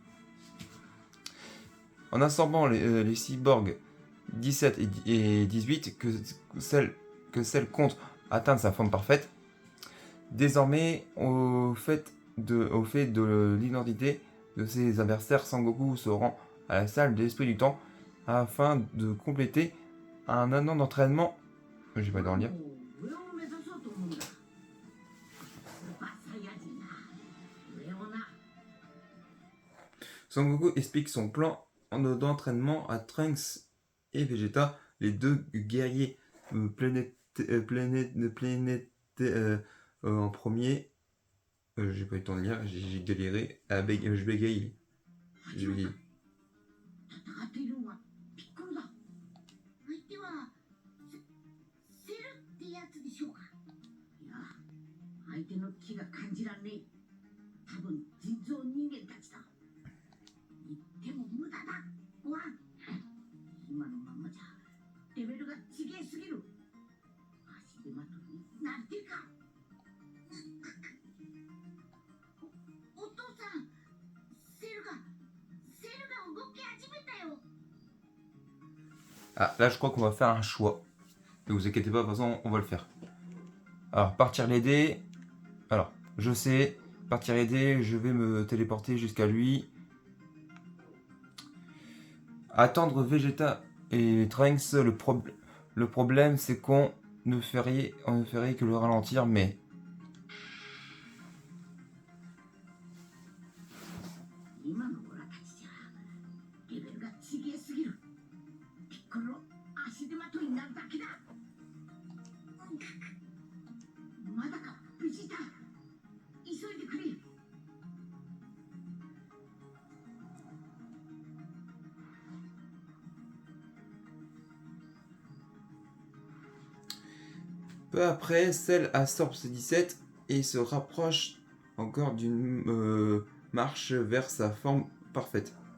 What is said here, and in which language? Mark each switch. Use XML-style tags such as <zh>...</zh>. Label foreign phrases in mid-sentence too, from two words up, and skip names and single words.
<fr>En absorbant les cyborgs 17 et 18 que celle compte atteindre sa forme parfaite. Désormais, au fait de l'identité de ses adversaires, Sangoku se rend à la salle de l'esprit du temps afin de compléter un an d'entraînement. J'ai pas d'en lire.</fr> <ja>上を目指そうと思うんだ。スーパーサイヤ人だ。上をな。</ja> <fr>Sangoku explique son plan d'entraînement à Trunks et Vegeta, les deux guerriers en premier. J'ai pas eu le temps de lire, j'ai galéré. Je bégaye. Je bégaye.</fr> <ja>戦っているのはピッコロだ。相手はセルってやつでしょうか。いや、相手の気が感じらんねえ。多分人造人間たちだ。言っても無駄だ。ご覧。今のままじゃレベルが違えすぎる。足手まといになんていうか。お父さん、セルが動き始めたよ。</ja> <fr>Ah, là je crois qu'on va faire un choix. Ne vous inquiétez pas, de toute façon on va le faire. Alors, partir l'aider. Alors, je sais, partir aider, je vais me téléporter jusqu'à lui. Attendre Vegeta et Trunks, le problème c'est qu'on ne ferait que le ralentir, mais...</fr> <ja>今のオラたちじゃレベルが違えすぎる。ピッコロ足手まといになるだけだ。まだか、ベジータ。急いでくれ。</ja> <fr>Peu après, Cell absorbe ses 17 et se rapproche encore d'une marche vers sa forme parfaite.</fr>